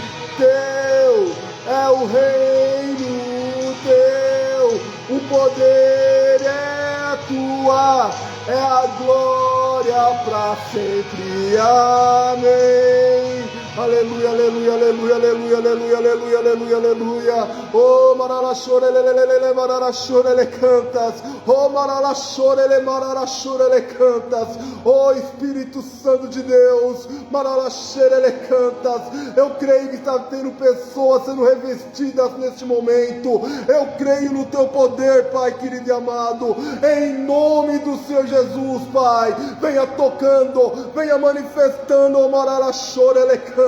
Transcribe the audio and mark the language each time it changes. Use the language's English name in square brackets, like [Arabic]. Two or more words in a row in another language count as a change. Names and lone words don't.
[Portuguese] Teu é o reino, teu o poder é tua, é a glória para sempre, amém. Aleluia, aleluia, aleluia, aleluia, aleluia, aleluia, aleluia, aleluia. Oh, mararachore, lelelele, mararachore, le cantas. Oh, mararachore, le mararachore, le cantas. Oh, Espírito Santo de Deus, mararachere, le cantas. Eu creio que está tendo pessoas sendo revestidas neste momento. Eu creio no teu poder, Pai querido e amado. Em nome do Senhor Jesus, Pai, venha tocando, venha manifestando, oh, mararachore, le cantas.